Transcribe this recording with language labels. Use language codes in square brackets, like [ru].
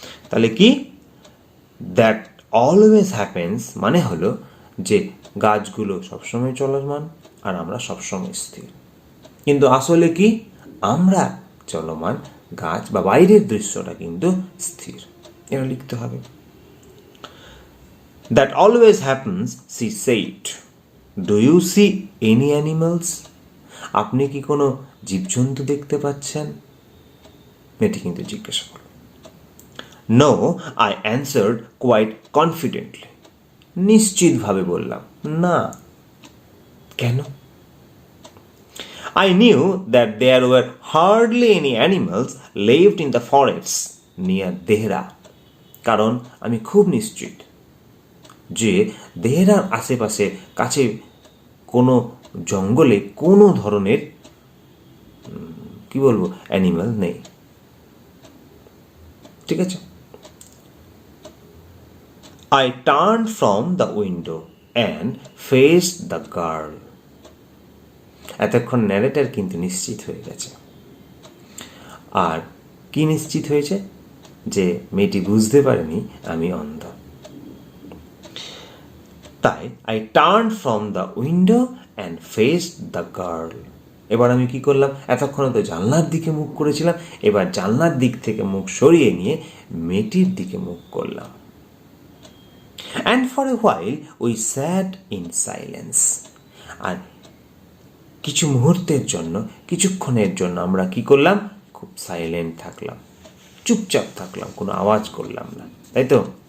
[bn] তাহলে কি, [en] that always happens [bn] মানে হলো যে গাছগুলো সবসময় চলমান আর আমরা সবসময় স্থির, কিন্তু আসলে কি, আমরা চলমান, গাছ বা বাইরের দৃশ্যটা কিন্তু স্থির, এটা লিখতে হবে। [en] That always happens, she said. Do you see any animals? [bn] আপনি কি কোনো জীবজন্তু দেখতে পাচ্ছেন? মেয়েটি কিন্তু জিজ্ঞাসা করল। [en] No, I answered quite confidently. [bn] নিশ্চিতভাবে বললাম, না। কেন? [en] I knew that there were hardly any animals left in the forests near Dehra. [bn] কারণ আমি খুব নিশ্চিত যে দেহরার আশেপাশে কাছে কোনো জঙ্গলে কোনো ধরনের কি বলবো অ্যানিমাল নেই, ঠিক আছে। [en] I turned from the window and faced the girl. [bn] এতক্ষণ ন্যারেটর কিন্তু নিশ্চিত হয়ে গেছে, আর কি নিশ্চিত হয়েছে, যে মেয়েটি বুঝতে পারেনি আমি অন্ধ। তাই [en] I turned from the window and faced the girl. [bn] এবার আমি কি করলাম, এতক্ষণে তো জানলার দিকে মুখ করেছিলাম, এবার জানলার দিক থেকে মুখ সরিয়ে নিয়ে মেয়েটির দিকে মুখ করলাম। [en] And for a while we sat in silence. আর [bn] কিছু মুহূর্তের জন্য, কিছুক্ষণের জন্য আমরা কি করলাম, খুব সাইলেন্ট থাকলাম, চুপচাপ থাকলাম, কোনো আওয়াজ করলাম না, তাই তো?